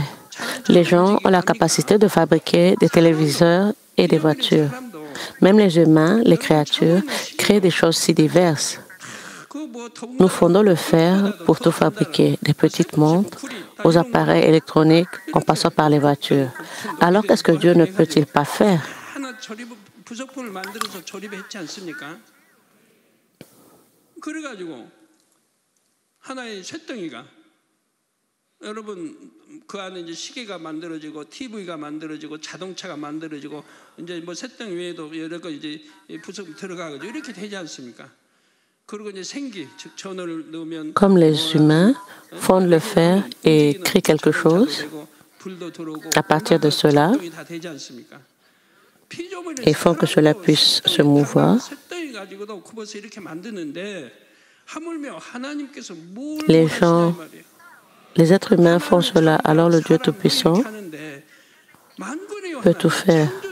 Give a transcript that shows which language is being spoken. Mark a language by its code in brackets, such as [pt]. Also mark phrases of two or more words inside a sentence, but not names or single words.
[fr] Les gens ont la capacité de fabriquer des téléviseurs et des voitures. Même les humains, les créatures, créent des choses si diverses. Nous fondons le fer pour tout fabriquer, des petites montres aux appareils électroniques en passant par les voitures. Alors qu'est-ce que Dieu ne peut-il pas faire? [ko] 여러분 그 안에 이제 시계가 만들어지고 TV가 만들어지고 자동차가 만들어지고 이제 뭐 쇳덩이 외에도 여러 거 이제 부속 들어가고 이렇게 되지 않습니까? 그리고 이제 생기 즉 전원을 넣으면 [fr] Comme les humains fondent le fer et créent quelque chose, à partir de cela, ils font que cela puisse se mouvoir. Les gens, les êtres humains font cela, alors le Dieu Tout-Puissant peut tout faire.